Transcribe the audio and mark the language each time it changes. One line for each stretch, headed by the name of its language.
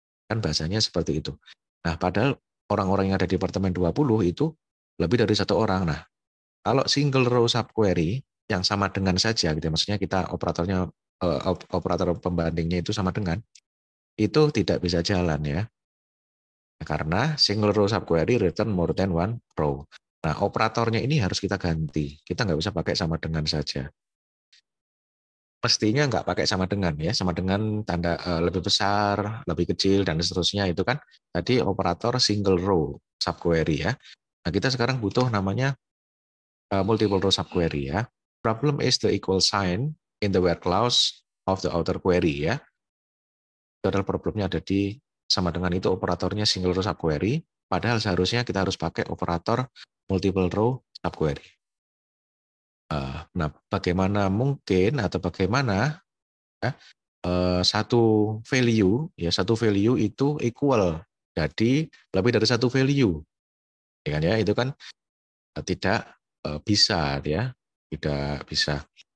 Indonesian: Kan bahasanya seperti itu. Nah, padahal orang-orang yang ada di Departemen 20 itu lebih dari satu orang. Nah, kalau single row subquery yang sama dengan saja gitu ya, maksudnya kita operator pembandingnya itu sama dengan, itu tidak bisa jalan ya.
English: Karena single row subquery return more than one row.
Indonesian: Nah, operatornya ini harus kita ganti. Kita nggak bisa pakai sama dengan saja. Mestinya nggak pakai sama dengan ya, sama dengan tanda lebih besar, lebih kecil, dan seterusnya itu kan tadi operator single row subquery ya. Nah, kita sekarang butuh namanya multiple row subquery ya.
English: Problem is the equal sign in the where clause of the outer query ya.
Indonesian: Itu adalah problemnya ada di sama dengan itu operatornya single row subquery, padahal seharusnya kita harus pakai operator multiple row subquery. Nah, bagaimana mungkin atau bagaimana ya, satu value itu equal jadi lebih dari satu value, ya kan ya, itu kan tidak bisa ya, tidak bisa.